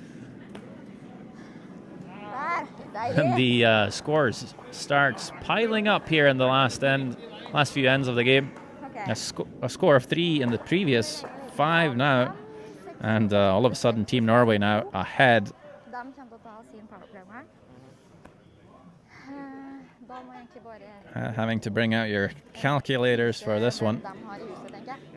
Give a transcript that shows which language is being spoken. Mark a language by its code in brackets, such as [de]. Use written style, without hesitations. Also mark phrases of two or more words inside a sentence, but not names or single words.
[en] And the scores starts piling up here in the last few ends of the game. Okay. A score of 3 in the previous, 5 now. And all of a sudden, Team Norway now ahead. [no] De kommer til å ta sin powerplay her. Da må jeg egentlig bare... [en] Having to bring out your calculators for this one. [no] De har i huset, tenker jeg.